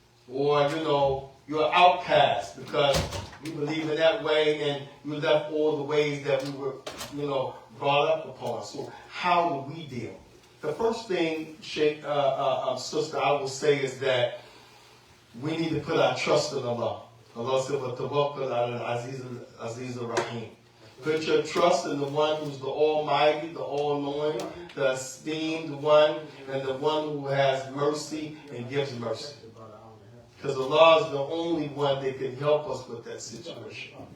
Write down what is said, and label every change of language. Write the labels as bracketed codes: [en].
[en] Or, you're an outcast because you believe in that way and you left all the ways that we were, brought up upon. So how do we deal? The first thing, sister, I will say is that we need to put our trust in Allah. Allah said, [ar] وَتَوَكَّلْ عَلَى الْعَزِيزِ الرَّحِيمِ. [en] Put your trust in the one who's the Almighty, the All-Knowing, the Esteemed One, and the one who has mercy and gives mercy. Because Allah is the only one that can help us with that situation.